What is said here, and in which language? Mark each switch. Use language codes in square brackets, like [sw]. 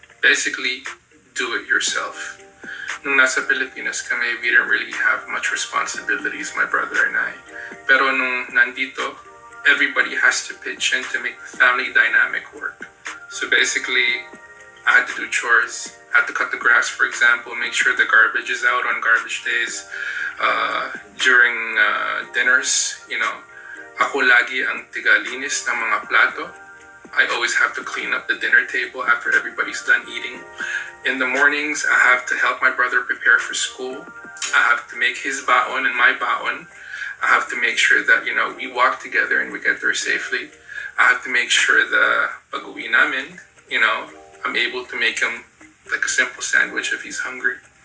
[en] Basically, do it yourself. [tl] Nung nasa Pilipinas kami, [en] we didn't really have much responsibilities, my brother and I. [tl] Pero nung nandito, [en] everybody has to pitch in to make the family dynamic work. So basically, I had to do chores. I had to cut the grass, for example, make sure the garbage is out on garbage days. During dinners, [tl] ako lagi ang tigalinis ng mga plato. [en] I always have to clean up the dinner table after everybody's done eating. In the mornings, I have to help my brother prepare for school. I have to make his baon and my baon. I have to make sure that, we walk together and we get there safely. I have to make sure the [tl] pag-uwi namin, [en] I'm able to make him like a simple sandwich if he's hungry.